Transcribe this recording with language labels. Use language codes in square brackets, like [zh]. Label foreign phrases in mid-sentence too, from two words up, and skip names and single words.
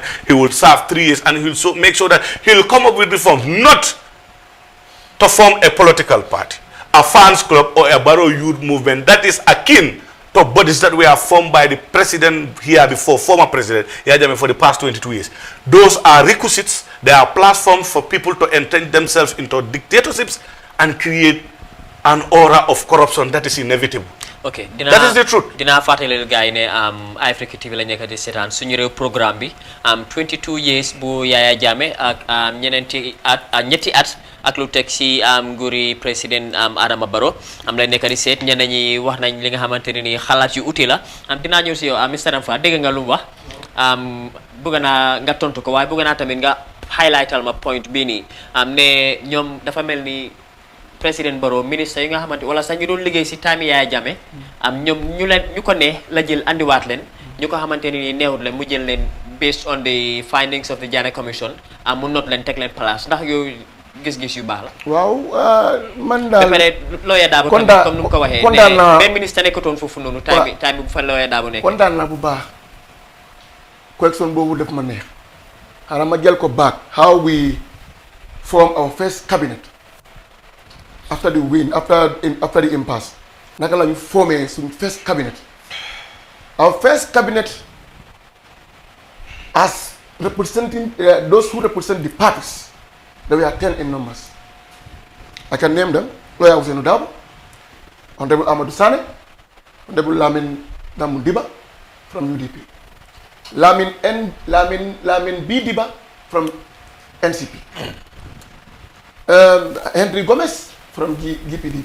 [en] He will serve 3 years, and he will make sure that he will come up with reforms, not to form a political party, a fans club, or a Barrow youth movement that is akin to bodies that were formed by the president here before, former president Yajame, for the past 22 years. Those are requisites. They are platforms for people to entrench themselves into dictatorships and create an aura of corruption that is inevitable. Okay, that is the truth. [wo] Dina fàttali gars yi ne Africa TV la nekk di seetaan suñu réew programme bi 22 years bu Yaya Jammeh ak ñetti at ak lu teg si nguuri président Adama Barrow lay nekk di seet ñenn ñi wax nañ li nga xamante ne ni xalaat yu uti la dinaa ñëw si yow Mr Ramfa dégg nga lu mu wax bëgg naa nga tontu ko waaye bëgg naa tamit nga highlightal ma point bii nii ne ñoom dafa mel ni président Barrow ministre yi nga xamante wala sax ñu doon liggéey si time Yaya Jammeh ñoom ñu ko ne la jël andiwaat leen ñu ko xamante ni neexut leen mu jël leen [en] based on the findings of the Janneh Commission [wo] mu note leen teg leen place ndax yooyu gis-gis yu baax la. waaw man daal ba pare lawyer Darboe tamit comme nu mu ko waxee ne benn ministre nekkatoon foofu noonu time bi bu fa lawyer Darboe nekk kontaan naa bu baax correction boobu def ma neex xanaa ma jël ko [en] back how we form our first cabinet after the win, after the impasse, [wo] naka la ñu formé suñu [en] first cabinet. Our first cabinet, as representing those who represent the parties, there were 10 in numbers. I can name them: Lawyer Ousainou Darboe, Honorable Amadou Sane, Honorable Lamin Diba from UDP, Lamin B Diba from NCP, Henry Gomez from GPDP.